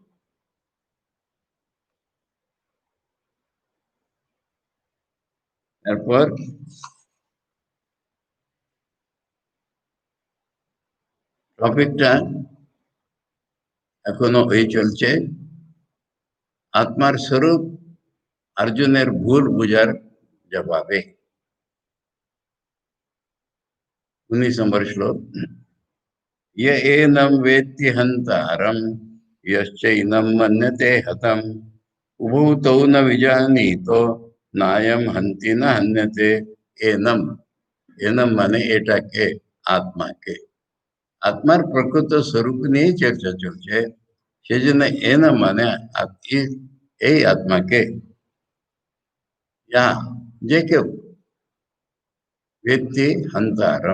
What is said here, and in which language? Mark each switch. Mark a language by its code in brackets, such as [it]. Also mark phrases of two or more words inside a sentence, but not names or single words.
[bn] তারপর টপিকটা এখনো এই চলছে, আত্মার স্বরূপ অর্জুনের ভুল বুঝার জবাবে। 19 নম্বর শ্লোক। [sa] ये एनं वेत्ति हन्तारं यश्चैनं मन्यते हतम् उभौ तौ न विजानीतो नायं हन्ति न हन्यते। एनम, एनम [bn] माने এটাকে, আত্মাকে। আত্মার প্রকৃত স্বরূপ নিয়ে চর্চা চলছে। সেই জন্য এনম মানে এই আত্মাকে, যা যে কেউ ব্যক্তি হন্তারম।